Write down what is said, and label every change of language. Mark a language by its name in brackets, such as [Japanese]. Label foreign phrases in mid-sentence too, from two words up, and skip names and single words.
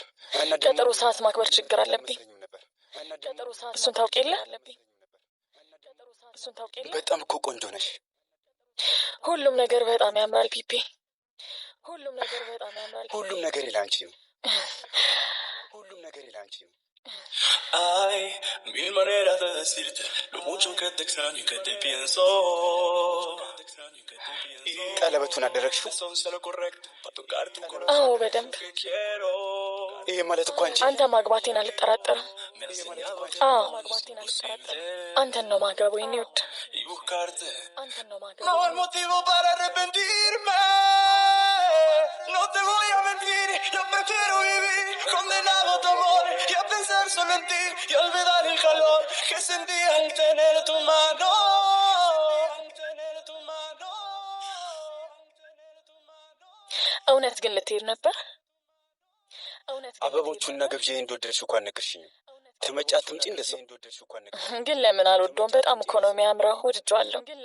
[Amharic] ቀጠሮ ሰዓት ማክበር ችግር አለብኝ። እሱን ታውቅ የለ? በጣም እኮ ቆንጆ ነሽ። ሁሉም ነገር በጣም ያምራል ፒፒ። ሁሉም ነገር ላንቺ ነው። [Spanish] Hay mil maneras de decirte lo mucho que te extraño y que te pienso. [Amharic] ቀለበቱን አደረግሽው? አዎ በደንብ። ይሄ ማለት እኮ አንተ ማግባቴን አልጠራጠርም። አዎ አንተን ነው ማገባው የኔ ውድ። [Spanish] No hay motivo para arrepentirme. No te voy a mentir, yo prefiero vivir condenado tu amor y a pensar solo en ti y olvidar el calor que sentí al tener tu mano. [Amharic] እውነት ግን ልትሄድ ነበር? አበቦቹና ግብዣ እንደወደድሽ እኮ አልነገርሽኝም። ትመጪ አትምጪ እንደዛው። ግን ለምን አልወደውም? በጣም እኮ ነው የሚያምረው። ወድጄዋለሁ።